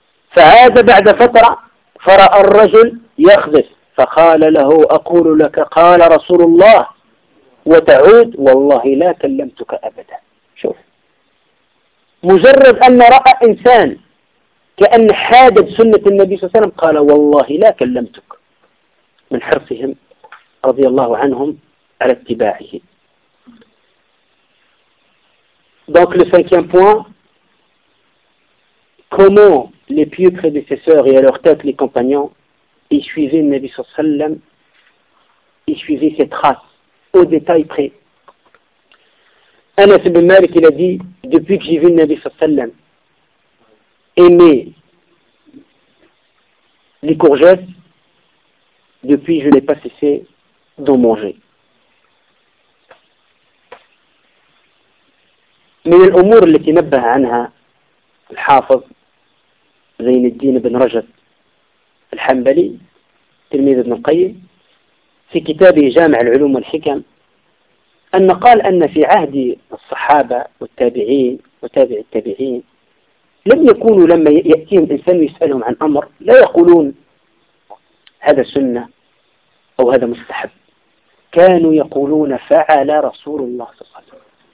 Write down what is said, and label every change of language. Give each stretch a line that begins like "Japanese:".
Arabic: فهذا بعد فترة فرأى الرجل يخذف فقال له: أقول لك قال رسول الله وتعود، والله لا كلمتك أبدا. شوف مجرد أن رأى إنسان كأن حادد سنة النبي صلى الله عليه وسلم قال: والله لا كلمتك، من حرصهم رضي الله عنهم على اتباعه.
French: Donc le cinquième point, comment les pieux prédécesseurs et à leur tête les compagnons, ils suivaient Nabi sallallahu alayhi wa sallam, ils suivaient ses traces au détail près. Anas ibn Malik il a dit: depuis que j'ai vu Nabi sallallahu alayhi wa sallam aimer les courgettes, depuis je n'ai pas cessé d'en manger. Mais l'humour qui
Arabic: nabbaha anha al-hafaz زين الدين بن رجب الحنبلي تلميذ ابن القيم في كتابه جامع العلوم والحكم، أن قال أن في عهد الصحابة والتابعين وتابع التابعين لم يكونوا لما يأتيهم إنسان يسألهم عن أمر لا يقولون هذا سنة أو هذا مستحب، كانوا يقولون فعل رسول الله صلى الله عليه وسلم.